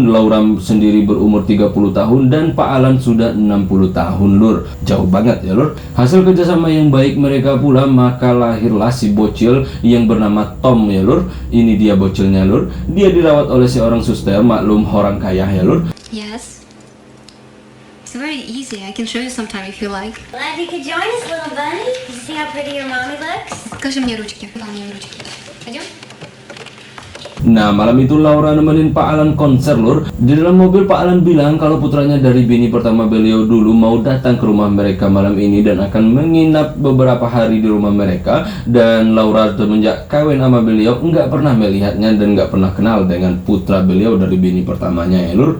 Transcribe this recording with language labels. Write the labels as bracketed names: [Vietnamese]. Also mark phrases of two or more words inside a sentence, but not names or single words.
[Indonesian] Laura sendiri berumur 30 tahun dan Pak Alan sudah 60 tahun, Lur. Jauh banget ya, Lur. Hasil kerjasama yang baik mereka pula, maka lahirlah si bocil yang bernama Tom ya, Lur. Ini dia bocilnya, Lur. Dia dirawat oleh seorang suster, maklum orang kaya ya, Lur. [English] Yes. It's very easy. I can show you sometime if you like. Glad you could join us, little bunny. You see how pretty your mommy looks? [Russian] Покажи мне ручки. Дай мне ручки. Пойдем? [Indonesian] Nah, malam itu Laura nemenin Pak Alan konser, Lur. Di dalam mobil Pak Alan bilang kalau putranya dari bini pertama beliau dulu mau datang ke rumah mereka malam ini dan akan menginap beberapa hari di rumah mereka. Dan Laura semenjak kawin sama beliau nggak pernah melihatnya dan nggak pernah kenal dengan putra beliau dari bini pertamanya ya, Lur.